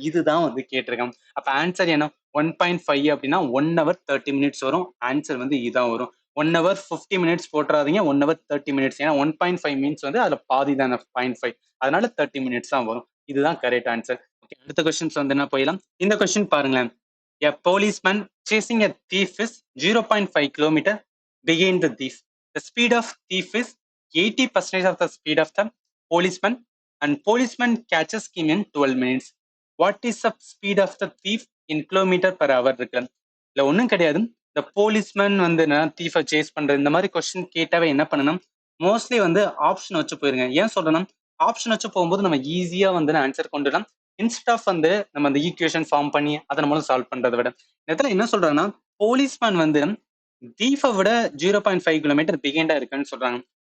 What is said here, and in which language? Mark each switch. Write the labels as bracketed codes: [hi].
[ta] இதுதான் வந்து கேட்டிருக்காங்க. அப்ப ஆன்சர் என்ன 1.5 அப்படின்னா 1 ஹவர் 30 மினிட்ஸ் வரும். ஆன்சர் வந்து இதான் வரும். 1 ஹவர் 50 மினிட்ஸ் போட்டுறாதீங்க 1 ஹவர் 30 மினிட்ஸ். ஏன்னா 1.5 மினிட்ஸ் வந்து அதுல பாதி தான் 0.5 அதனால 30 மினிட்ஸ் தான் வரும். இதுதான் கரெக்ட் ஆன்சர். ஓகே அடுத்த கொஸ்டின்ஸ் வந்து என்ன போயிடலாம். இந்த கொஸ்டின் பாருங்களேன். [en] A policeman chasing a thief is 0.5 kilometer behind the thief. The speed of thief is 80% of the speed of the policeman and policeman catches him in 12 minutes. What is the speed of the thief in kilometer per hour [ta] இருக்கு. இல்ல ஒன்றும் கிடையாது. இந்த policeman வந்து தீஃபை chase பண்றது இந்த மாதிரி question கேட்டாவே என்ன பண்ணணும் மோஸ்ட்லி வந்து ஆப்ஷன் வச்சு போயிருங்க. ஏன் சொல்றேன்னா ஆப்ஷன் வச்சு போகும்போது நம்ம ஈஸியா வந்து ஆன்சர் கொண்டுடலாம். இன்ஸ்ட் ஆஃப் வந்து நம்ம அந்த ஈக்குவேஷன் ஃபார்ம் பண்ணி அதை நம்மளும் சால்வ் பண்றதை விட இடத்துல என்ன சொல்றாங்கன்னா போலீஸ்மேன் வந்து தீஃபை விட 0.5 கிலோமீட்டர் பிகைண்டா இருக்குன்னு சொல்றாங்க.